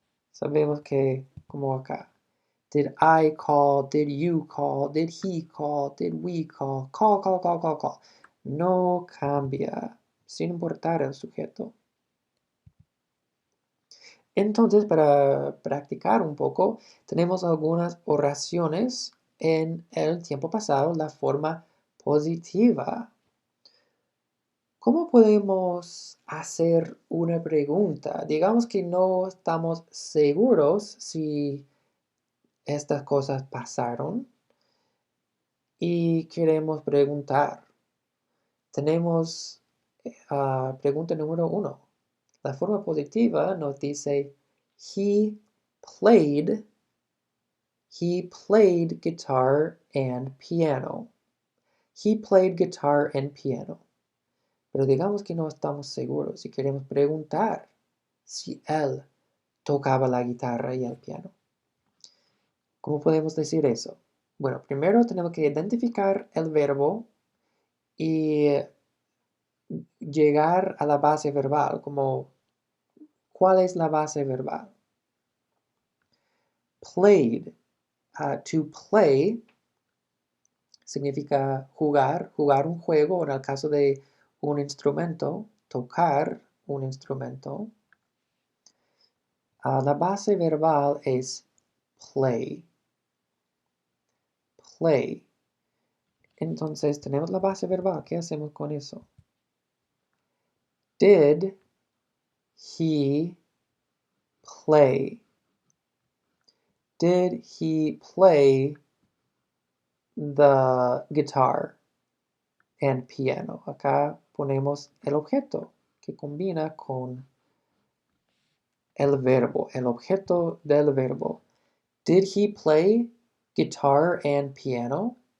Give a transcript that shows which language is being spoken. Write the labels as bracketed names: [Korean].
[Spanish] Sabemos que, como acá, [English] did I call, did you call, did he call, did we call, call. [Spanish] No cambia, sin importar el sujeto. Entonces, para practicar un poco, tenemos algunas oraciones en el tiempo pasado, la forma positiva. ¿Cómo podemos hacer una pregunta? Digamos que no estamos seguros si estas cosas pasaron y queremos preguntar. Tenemos pregunta número 1. La forma positiva nos dice, [English] he played, he played guitar and piano. He played guitar and piano. [Spanish] Pero digamos que no estamos seguros y queremos preguntar si él tocaba la guitarra y el piano. ¿Cómo podemos decir eso? Bueno, primero tenemos que identificar el verbo y llegar a la base verbal, como ¿cuál es la base verbal? Played. To play significa jugar, jugar un juego, o en el caso de un instrumento, tocar un instrumento. La base verbal es play. Play. Entonces, tenemos la base verbal. ¿Qué hacemos con eso? [English] Did he play? Did he play the guitar and piano? [Spanish] Acá ponemos el objeto que combina con el verbo, el objeto del verbo. [English] Did he play guitar and piano?